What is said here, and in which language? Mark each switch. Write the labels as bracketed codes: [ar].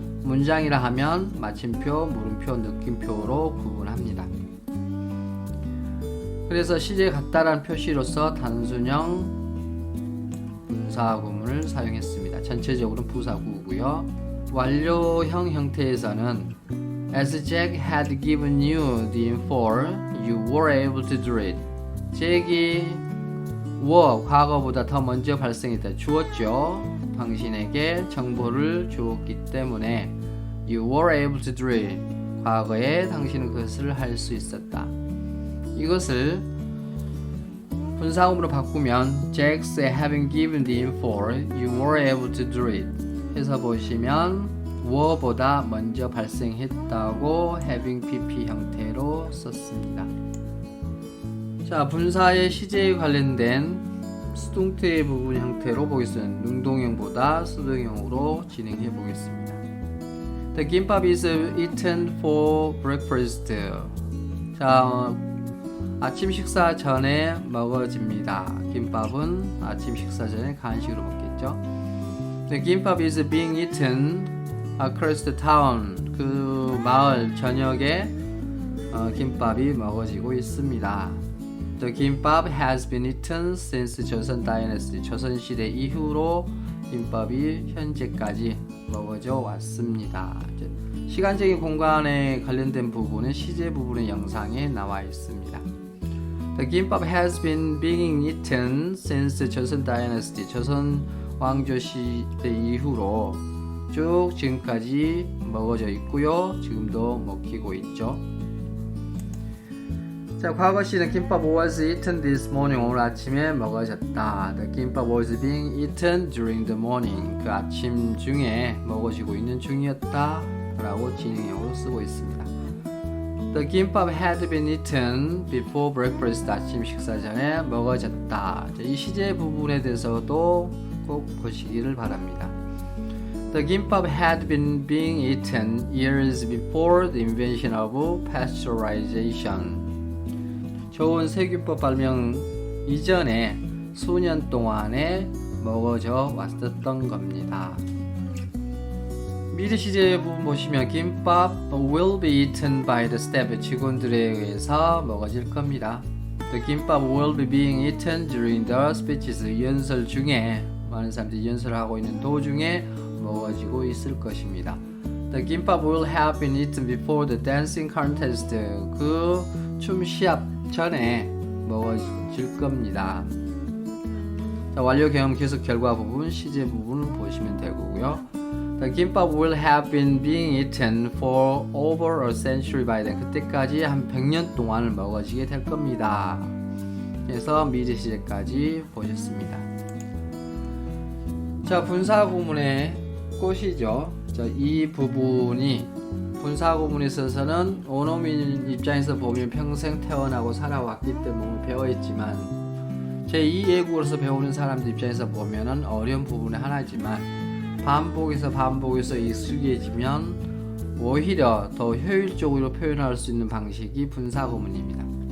[ko] 문장이라 하면 마침표, 물음표, 느낌표로 구분합니다. 그래서 시제 같다라는 표시로서 단순형 분사 구문을 사용했습니다. 전체적으로 부사 구고요. 완료형 형태에서는 [en] As Jack had given you the info, you were able to do it. [ko] 잭이 과거보다 더 먼저 발생했다. 주었죠. 당신에게 정보를 주었기 때문에 [en] You were able to do it. [ko] 과거에 당신은 그것을 할 수 있었다. 이것을 분사음으로 바꾸면 [en] Jack's having given the info, you were able to do it [ko] 해서 보시면 [en] were보다 [ko] 먼저 발생했다고 [en] having pp [ko] 형태로 썼습니다. 자, 분사의 시제에 관련된 수동태 부분 형태로 보겠습니다. 능동형보다 수동형으로 진행해 보겠습니다. [en] The 김밥 is eaten for breakfast. [ko] 자, 아침 식사 전에 먹어집니다. 김밥은 아침 식사 전에 간식으로 먹겠죠. [en] The 김밥 is being eaten across the town. [ko] 그 마을 전역에 김밥이 먹어지고 있습니다. [en] The 김밥 has been eaten since 조선 dynasty. [ko] 조선시대 이후로 김밥이 현재까지 먹어져 왔습니다. 시간적인 공간에 관련된 부분은 시제 부분의 영상에 나와 있습니다. [en] The 김밥 has been being eaten since 조선 dynasty. [ko] 조선 왕조 시대 이후로 쭉 지금까지 먹어져 있고요. 지금도 먹히고 있죠. 자, 과거 시는 [en] 김밥 was eaten this morning. [ko] 오늘 아침에 먹어졌다. [en] The 김밥 was being eaten during the morning. [ko] 그 아침 중에 먹어지고 있는 중이었다 라고 진행형으로 쓰고 있습니다. [en] The 김밥 had been eaten before breakfast. [ko] 아침 식사 전에 먹어졌다. 자, 이 시제 부분에 대해서도 꼭 보시기를 바랍니다. [en] The 김밥 had been being eaten years before the invention of pasteurization. [ko] 좋은 세균법 발명 이전에 수년 동안에 먹어져 왔었던 겁니다. 미래 시제 부분 보시면 [en] 김밥 will be eaten by the staff. [ko] 직원들에 의해서 먹어질 겁니다. [en] The 김밥 will be being eaten during the speeches. [ko] 연설 중에 많은 사람들이 연설을 하고 있는 도중에 먹어지고 있을 것입니다. [en] The gimbap will have been eaten before the dancing contest. [ko] 그 춤 시합 전에 먹어질 겁니다. 자, 완료 경험 계속 결과 부분, 시제 부분을 보시면 되고요. [en] The gimbap will have been being eaten for over a century by then. [ko] 그때까지 한 100년 동안을 먹어지게 될 겁니다. 그래서 미래 시제까지 보셨습니다. 자, 분사 구문의 꽃이죠. 자, 이 부분이 분사 구문에 있어서는 원어민 입장에서 보면 평생 태어나고 살아왔기 때문에 배워있지만 제2 외국어로서 배우는 사람들 입장에서 보면은 어려운 부분의 하나지만 반복해서 익숙해지면 오히려 더 효율적으로 표현할 수 있는 방식이 분사 구문입니다.